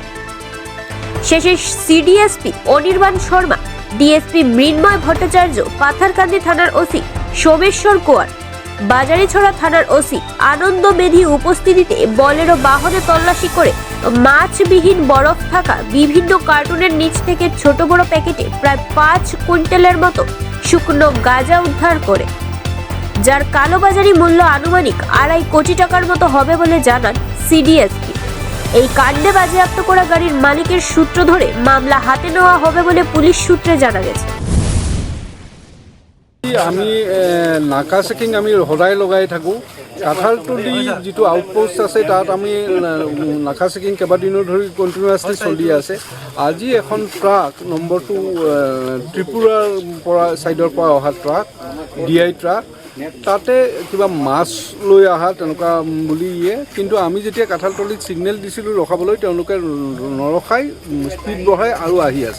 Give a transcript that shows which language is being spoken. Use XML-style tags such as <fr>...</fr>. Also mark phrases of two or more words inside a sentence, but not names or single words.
<bn>শেষে সিডিএসপি অনির্বাণ শর্মা, ডিএসপি মৃন্ময় ভট্টাচার্য, পাথারকান্দি থানার ওসি সোমেশ্বর কোয়ার, বাজারিছড়া থানার ওসি আনন্দ মেধি উপস্থিতিতে বলেরো বাহনে তল্লাশি করে মাছবিহীন বরফ থাকা বিভিন্ন কার্টুনের নিচ থেকে ছোট বড় প্যাকেটে প্রায় 5 কুইন্টালের মতো শুকনো গাঁজা উদ্ধার করে, যার কালোবাজারি মূল্য আনুমানিক 2.5 কোটি টাকার মতো হবে বলে জানান সিডিএসপি। এই কাণ্ডে বাজেয়াপ্ত করা গাড়ির মালিকের সূত্র ধরে মামলা হাতে নেওয়া হবে বলে পুলিশ সূত্রে জানা গেছে।</bn> <as>আমি নাকা চেকিং আমি সদায় লগাই থাকোঁ। কাঠালতলী যিটো আউটপোষ্ট আছে তাত আমি নাকা চেকিং কেইবাদিনো ধৰি কণ্টিনিউৱাছলি চলি আছে। আজি এখন ট্ৰাক নম্বৰটো ত্ৰিপুৰাৰ পৰা ছাইডৰ পৰা অহা ট্ৰাক DI ট্ৰাক, তাতে কিবা মাছ লৈ অহা তেনেকুৱা বুলি কিন্তু আমি যেতিয়া কাঠালতলীত ছিগনেল দিছিলোঁ ৰখাবলৈ, তেওঁলোকে নৰখাই স্পীড বঢ়াই আৰু আহি আছে।</as>